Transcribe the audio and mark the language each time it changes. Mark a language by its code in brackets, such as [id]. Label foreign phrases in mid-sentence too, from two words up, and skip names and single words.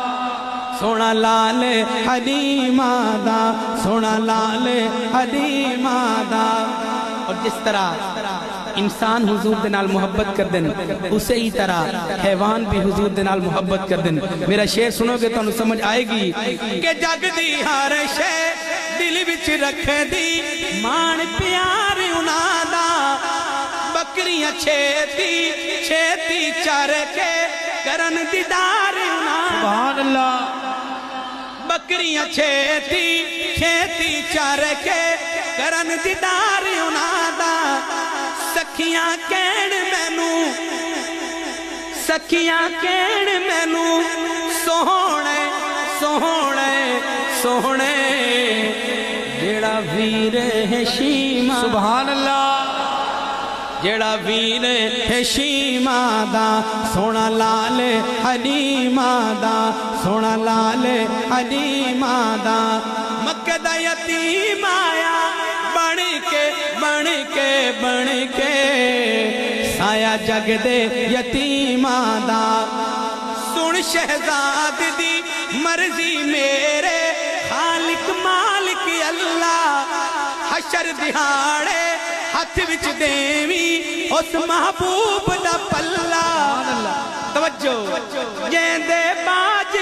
[pa] سونا لال حلیمہ دا سونا لال حلیمہ دا اور جس طرح انسان حضور دے نال محبت کر دن اسے ہی طرح حیوان بھی حضور دے نال محبت کر دن میرا شعر سنو گے تو انہوں سمجھ آئے گی کہ جگ دی ہر شے دل وچ رکھ دی مان پیار انہاں دا بکریاں چھیتی چھیتی چر کے کرن دیدار انہاں [ar] سبحان اللہ [pa] بکریاں چھیتی چھیتی چر کے کرن دیدار انہاں دا سکھیاں کہن مینو سوہنے سوہنے سوہنے جیڑا ویر ہے شیمہ [ar] سبحان اللہ [pa] جیڑا ویر ہے شیمہ دا سونا لال حلیمہ دا سونا لال حلیمہ دا مکہ دا یتیم آیا بن کے سایہ جگ دے یتیمہ دا سن شہزاد دی مرضی میرے خالق مالک اللہ حشر دہاڑے ہاتھ وچ دیوی اس محبوب دا پلہ توجہ جیندے